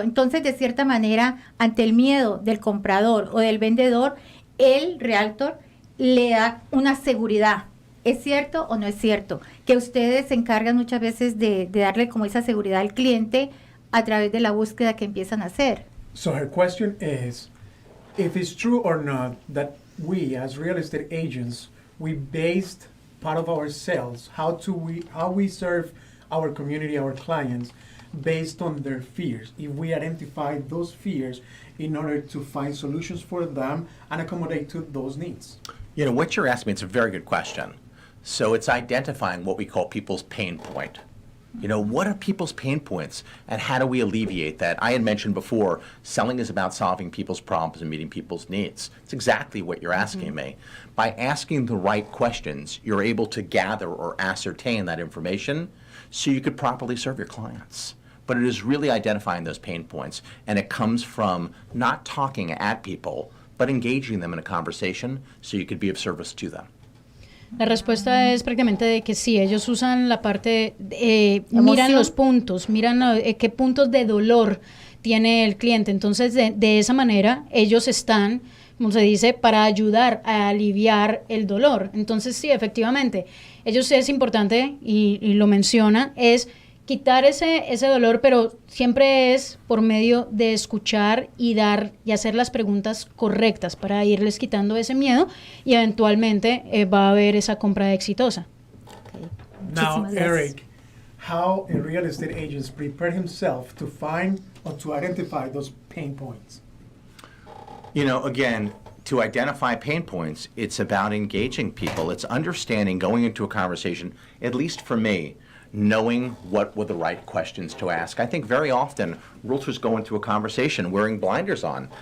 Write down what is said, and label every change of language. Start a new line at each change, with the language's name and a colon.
Spanish: Entonces, de cierta manera, ante el miedo del comprador o del vendedor, el realtor le da una seguridad. ¿Es cierto o no es cierto? Que ustedes se encargan muchas veces de darle como esa seguridad al cliente a través de la búsqueda que empiezan a hacer.
English: So her question is, if it's true or not that we as real estate agents, we based part of our sales, how we serve our community, our clients, based on their fears. If we identify those fears in order to find solutions for them and accommodate to those needs. You know, what you're asking me, it's a very good question. So it's identifying what we call people's pain point. You know, what are people's pain points and how do we alleviate that? I had mentioned before, selling is about solving people's problems and meeting people's needs. It's exactly what you're asking me. By asking the right questions, you're able to gather or ascertain that information so you could properly serve your clients. But it is really identifying those pain points, and it comes from not talking at people, but engaging them in a conversation so you could be of service to them.
Spanish: La respuesta es prácticamente de que sí, ellos usan la parte, miran los puntos, miran qué puntos de dolor tiene el cliente. Entonces, de esa manera, ellos están, como se dice, para ayudar a aliviar el dolor. Entonces, sí, efectivamente, ellos es importante, y lo menciona, es quitar ese dolor, pero siempre es por medio de escuchar y hacer las preguntas correctas para irles quitando ese miedo y eventualmente va a haber esa compra exitosa.
English: Okay. Now,
Spanish: Muchísimas gracias.
English: Eric, how a real estate agent prepare himself to find or to identify those pain points? You know, again, to identify pain points, it's about engaging people. It's understanding, going into a conversation, at least for me, knowing what were the right questions to ask. I think very often realtors go into a conversation wearing blinders on.